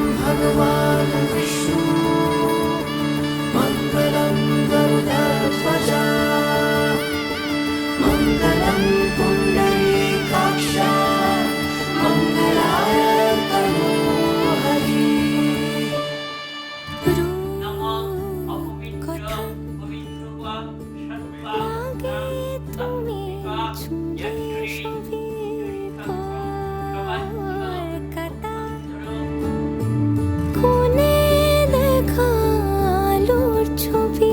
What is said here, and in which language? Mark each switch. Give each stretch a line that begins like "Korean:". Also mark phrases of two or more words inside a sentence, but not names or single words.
Sanskrit: भगवान विष्णु मङ्गलं गरुडध्वजा मङ्गलं पुण्डरीकाक्ष मङ्गलाय तनोहरि
Bangla: কথা লাগে তুমি ছুঁয়ে সবই কলকাতা কোণে দেখা আলোর ছবি